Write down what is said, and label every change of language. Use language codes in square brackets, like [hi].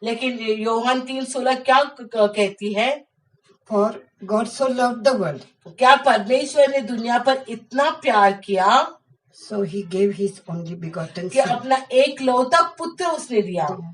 [hi] लेकिन योहान 3:16 क्या कहती है? [en] for God so loved the world, [hi] क्या परमेश्वर ने दुनिया पर इतना प्यार किया [en] so he gave his only begotten [hi] कि [en] son, [hi] अपना एक लौता पुत्र उसने दिया,